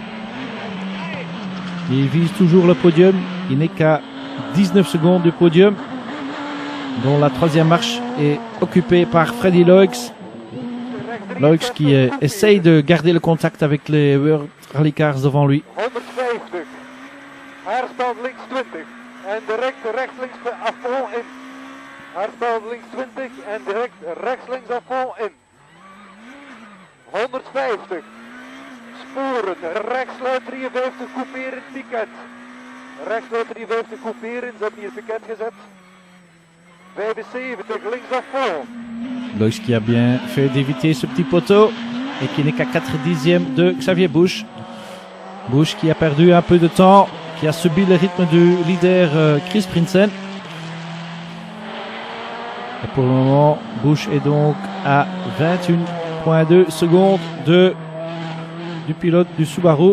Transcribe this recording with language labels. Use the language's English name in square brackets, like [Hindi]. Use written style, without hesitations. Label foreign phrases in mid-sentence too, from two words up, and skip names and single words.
[French] Il vise toujours le podium. Il n'est qu'à 19 secondes du podium, dont la 3e marche est occupée par Freddy Loix. Loix qui essaye de garder le contact avec les World Rally Cars devant lui. [Dutch] 150. Haarspeld links 20. En direct rechts links [French] à fond [Dutch] in. Haarspeld links 20 en direct rechts links [French] à fond [Dutch] in. 150. Sporen. Rechtsluit 53 couperen piket. Rechtsluit 53 couperen. Ze hebben hier piket gezet. 75 links [French] à fond. Loix qui a bien fait d'éviter ce petit poteau et qui n'est qu'à 4/10 de Xavier Busch. Busch qui a perdu un peu de temps, qui a subi le rythme du leader Chris Prinsen. Et pour le moment, Busch est donc à 21,2 secondes du pilote du Subaru.